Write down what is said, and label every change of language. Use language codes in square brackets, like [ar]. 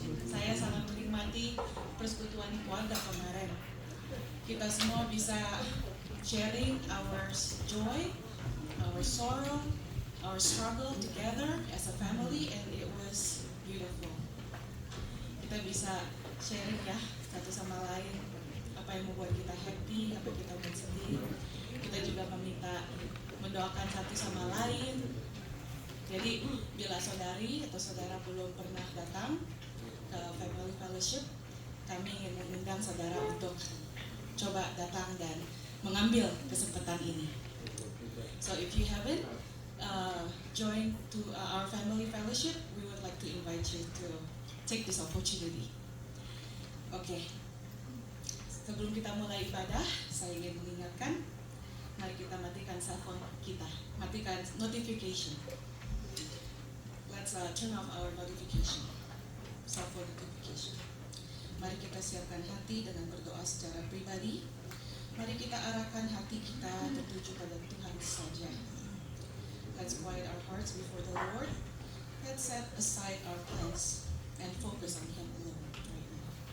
[id] Saya sangat menikmati persekutuan keluarga kemarin. Kita semua bisa [en] sharing our joy, our sorrow, our struggle together as a family, and it was beautiful. [id] Kita bisa sharing ya satu sama lain apa yang membuat kita happy, apa yang kita buat sedih. Kita juga mendoakan satu sama lain. Jadi bila saudari atau saudara belum pernah datang ke Family Fellowship, kami ingin mengundang saudara untuk coba datang dan mengambil kesempatan ini. [en] So if you haven't joined to our Family Fellowship, we would like to invite you to take this opportunity. [id] Oke, sebelum kita mulai ibadah, saya ingin mengingatkan, mari kita matikan cellphone kita, matikan notification. [en] Let's turn off our notification, cellphone notification. [id] Mari kita siapkan hati dengan berdoa secara pribadi. Mari kita arahkan hati kita tertuju pada Tuhan saja. [en] Let's quiet our hearts before the Lord. Let's set aside our plans and focus on Him alone right now.